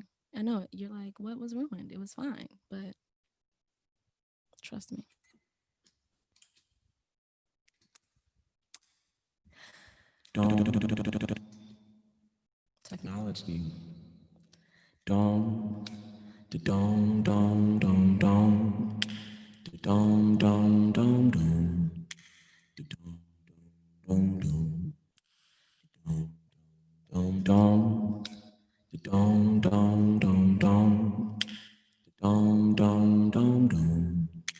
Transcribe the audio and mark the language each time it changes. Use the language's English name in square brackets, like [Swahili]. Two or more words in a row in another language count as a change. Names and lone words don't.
[English] I know you're like, what was ruined? It was fine, but trust me. Technology. Dong, the dong dong dong dong, the dong dong dong dong, the dong dong dong, dong dong, the dong dong dong dong, the dong dong dong dong,